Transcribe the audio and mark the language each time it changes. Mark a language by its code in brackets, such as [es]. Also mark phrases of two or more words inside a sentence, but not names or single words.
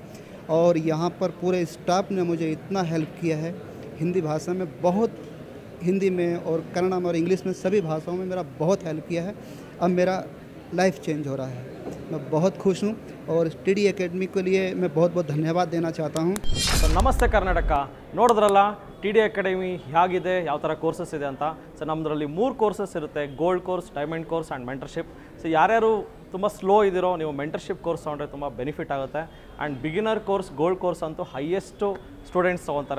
[hi] और यहाँ पर पूरे स्टाफ ने मुझे इतना हेल्प किया है, हिंदी भाषा में बहुत, हिंदी में और कन्नड़ में और इंग्लिश में सभी भाषाओं में मेरा बहुत हेल्प किया है. अब मेरा [en] life change [hi] हो रहा है. मैं बहुत खुश हूँ और TD अकेडमी के लिए मैं बहुत बहुत धन्यवाद देना चाहता हूँ. [kn] ನಮಸ್ತೆ ಕರ್ನಾಟಕ. ನೋಡಿದ್ರಲ್ಲ TD ಅಕಾಡೆಮಿ ಹೇಗಿದೆ, ಯಾವ ಥರ ಕೋರ್ಸಸ್ ಇದೆ ಅಂತ. ಸೊ ನಮ್ಮದ್ರಲ್ಲಿ 3 ಕೋರ್ಸಸ್ ಇರುತ್ತೆ: [en] Gold course, Diamond course and mentorship. [kn] ಸೊ ಯಾರ್ಯಾರು ತುಂಬ ಸ್ಲೋ ಇದ್ದೀರೋ ನೀವು [en] mentorship course [kn] ತೊಗೊಂಡ್ರೆ ತುಂಬ ಬೆನಿಫಿಟ್ ಆಗುತ್ತೆ. [en] and beginner course, Gold course [kn] ಅಂತೂ [en] highest students [kn] ತೊಗೊತಾರೆ.